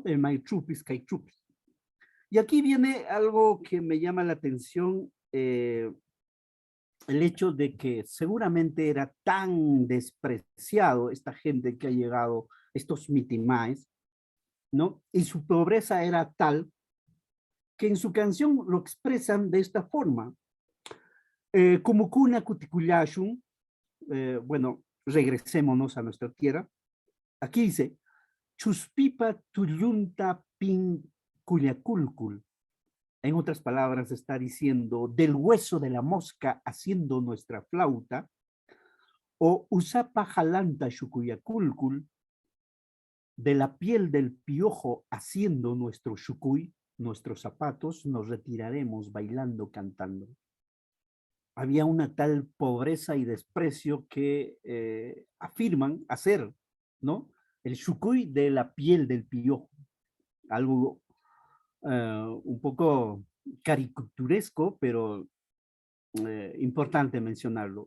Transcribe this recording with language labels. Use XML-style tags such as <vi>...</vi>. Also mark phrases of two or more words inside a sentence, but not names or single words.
<es>De</es> <qu>Maichupis, Caichupis.</qu> <es>Y aquí viene algo que me llama la atención, el hecho de que seguramente era tan despreciado esta gente que ha llegado, estos mitimaes, ¿no? Y su pobreza era tal que en su canción lo expresan de esta forma.</es> <qu>Como cuna cuticuyashun,</qu> <es>bueno, regresémonos a nuestra tierra. Aquí dice,</es> <qu>chuspipa tuyunta pin cuyaculcul.</qu> <es>En otras palabras, está diciendo, del hueso de la mosca haciendo nuestra flauta, o</es> <qu>usapa jalanta shukuyakulkul,</qu> <es>de la piel del piojo haciendo nuestro shukuy, nuestros zapatos, nos retiraremos bailando, cantando. Había una tal pobreza y desprecio que afirman hacer, ¿no? El shukuy de la piel del piojo, algo un poco caricaturesco, pero importante mencionarlo.</es>